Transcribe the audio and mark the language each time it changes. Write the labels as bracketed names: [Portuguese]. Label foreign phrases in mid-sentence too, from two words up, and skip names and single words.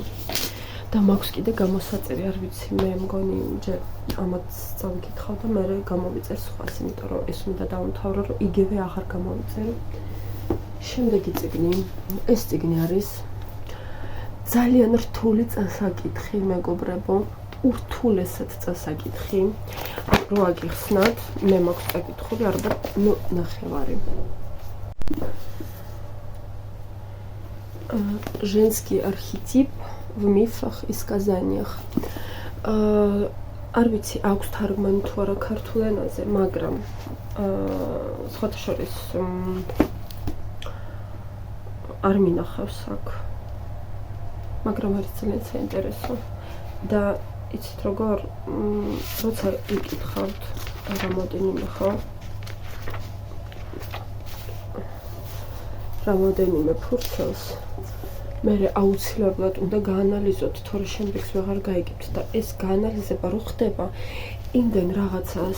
[Georgian] და მაქვს კიდე გამოსაწერი, არ ვიცი, მე მგონი ჯერ ამათ წავიკითხავ და მე გამოვიწერ სხვას, იმიტომ რომ ეს უნდა დავამთავრო, რომ იგივე აღარ გამოვიწერო. შემდეგი წიგნი, ეს წიგნი არის ძალიან რთული წასაკითხი, მეგობრებო, ურთულესად წასაკითხი. რო აგიხსნათ, მე მაქვს წაკითხული ალბათ ნახევარი. Женский архетип в мифах и сказаниях. არ ვიცი, აქვს თარგმანი თუ არა ქართულ ენაზე, მაგრამ სხვათა შორის არ მინახავს აქ. მაგრამ არის ძალიან საინტერესო და იცით როგორ როცა იკითხავთ რამოდენიმე ფურცელს მე აუცილებლად უნდა გაანალიზოთ, თორე შემდეგს ვეღარ გაიგებთ და ეს გაანალიზება რო ხდება, იმდენ რაღაცას